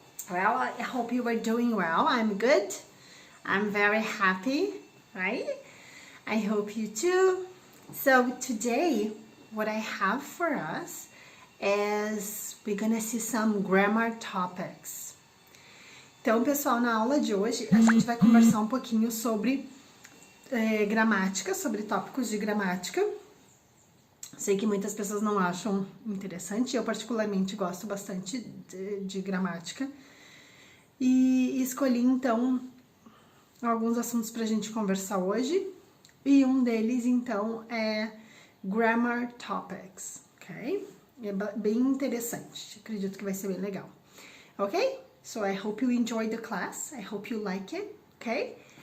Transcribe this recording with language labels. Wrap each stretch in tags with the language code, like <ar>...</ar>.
<en>Well, I hope you are doing well. I'm good. I'm very happy, right? I hope you too. So today, what I have for us is we're gonna see some grammar topics.</en> <pt>Então, pessoal, na aula de hoje, a gente vai conversar um pouquinho sobre gramática, sobre tópicos de gramática. Sei que muitas pessoas não acham interessante, eu particularmente gosto bastante de gramática. E escolhi, então, alguns assuntos pra gente conversar hoje. E um deles, então, é Grammar Topics, ok? É bem interessante, acredito que vai ser bem legal. Ok?</pt> <en>So I hope you enjoy the class, I hope you like it, ok?</en>